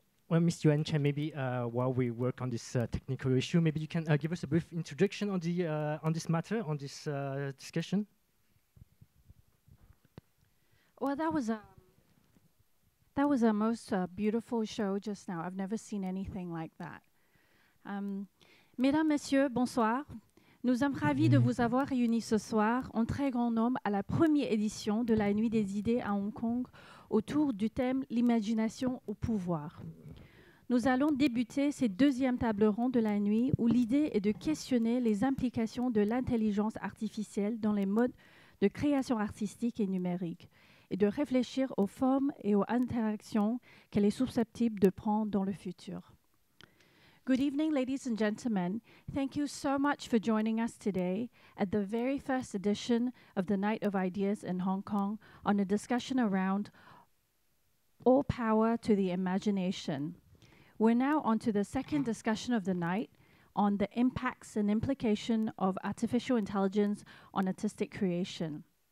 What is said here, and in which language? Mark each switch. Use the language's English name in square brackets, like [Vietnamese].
[English] Well, Ms. Yuan Chen, maybe while we work on this technical issue, maybe you can give us a brief introduction on the on this matter, on this discussion. Well, that was a most beautiful show just now. I've never seen anything like that. [French] Mesdames, Messieurs, bonsoir. Nous sommes ravis de vous avoir réunis ce soir en très grand nombre à la première édition de la Nuit des idées à Hong Kong autour du thème « L'imagination au pouvoir ». Nous allons débuter cette deuxième table ronde de la nuit où l'idée est de questionner les implications de l'intelligence artificielle dans les modes de création artistique et numérique et de réfléchir aux formes et aux interactions qu'elle est susceptible de prendre dans le futur. [English] Good evening, ladies and gentlemen. Thank you so much for joining us today at the very first edition of the Night of Ideas in Hong Kong on a discussion around all power to the imagination. We're now on to the second discussion of the night on the impacts and implication of artificial intelligence on artistic creation.